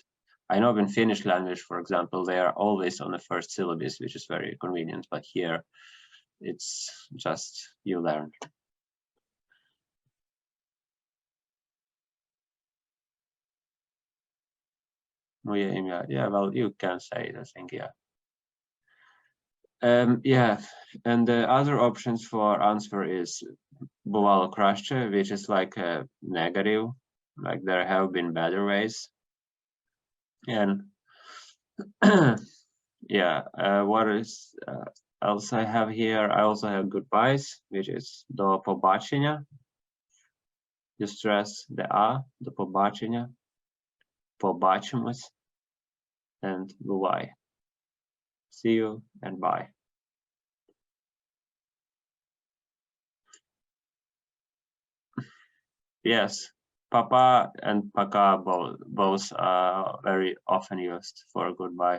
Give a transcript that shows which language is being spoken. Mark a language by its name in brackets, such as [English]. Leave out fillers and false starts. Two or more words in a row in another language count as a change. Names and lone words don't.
[English] I know in Finnish language, for example, they are always on the first syllabus, which is very convenient, but here it's just you learn. Yeah, well, you can say it, I think, yeah. Yeah, and the other options for answer is [Ukrainian] бувало краще, [English] which is like a negative, like there have been better ways. And yeah, what is else I have here? I also have goodbyes, which is [Ukrainian] до побачення. [English] You stress the a, [Ukrainian] до побачення, побачимось, and бувай. [English] See you and bye. Yes, papa and paka both are very often used for goodbye.